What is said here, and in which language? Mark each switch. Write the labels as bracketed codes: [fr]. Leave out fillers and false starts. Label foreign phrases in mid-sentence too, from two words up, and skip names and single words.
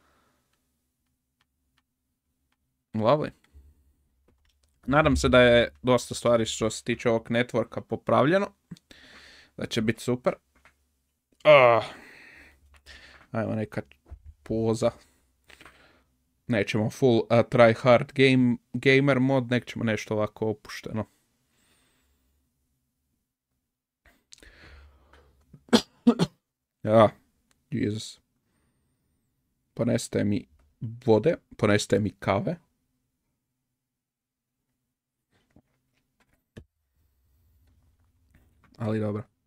[en] Lovely. [hr] Nadam se da je dosta stvari što se tiče ovog networka popravljeno. Da će biti super. Ajmo neka poza. Nećemo [en] full try hard gamer [hr] mod, nek ćemo nešto ovako opušteno. Jesus. Poneste mi vode, poneste mi kave. Ali dobro.